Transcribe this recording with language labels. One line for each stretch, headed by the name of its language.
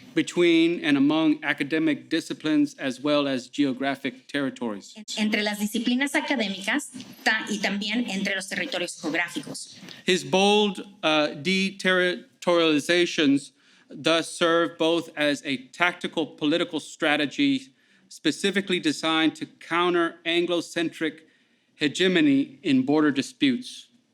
English: Between and among academic disciplines as well as geographic territories.
Spanish: entre las disciplinas académicas y también entre los territorios geográficos.
English: His bold deterritorializations thus serve both as a tactical political strategy specifically designed to counter Anglo-centric hegemony in border disputes.